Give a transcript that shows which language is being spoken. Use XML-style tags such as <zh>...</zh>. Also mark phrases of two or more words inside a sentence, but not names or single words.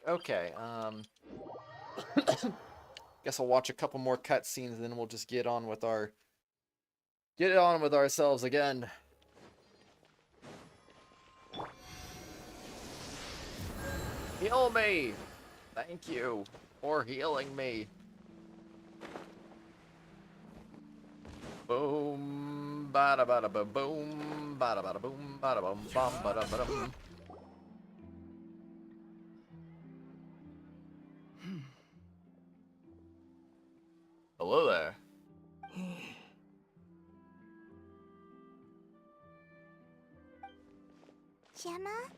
<en>Okay, guess I'll watch a couple more cutscenes and then we'll just get on with ourselves again. Heal me! Thank you for healing me. Boom, bada bada ba boom, bada bada boom, bada bum bum bada bada boom. Hello there. Gemma?</en>